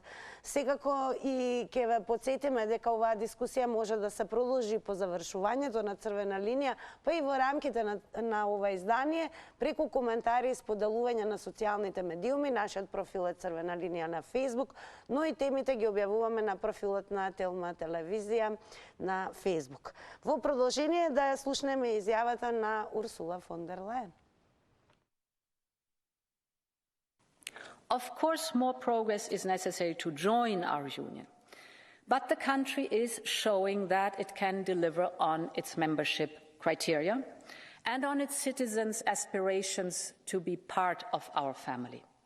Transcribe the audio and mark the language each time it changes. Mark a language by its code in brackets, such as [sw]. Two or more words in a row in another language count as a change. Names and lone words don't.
[mk] Секако и ќе ве подсетиме дека оваа дискусија може да се продолжи по завршувањето на Црвена линија, па и во рамките на ова издание, преку коментари и споделување на социјалните медиуми. Нашиот профил е Црвена линија на Facebook, но и темите ги објавуваме на профилот на Телма телевизија на Facebook. Во продолжение да ја слушнеме изјавата на Урсула фон дер Лајен. [en] Of course, more progress is necessary to join our union, but the country is showing that it can deliver on its membership criteria and on its citizens' aspirations to be part of our family.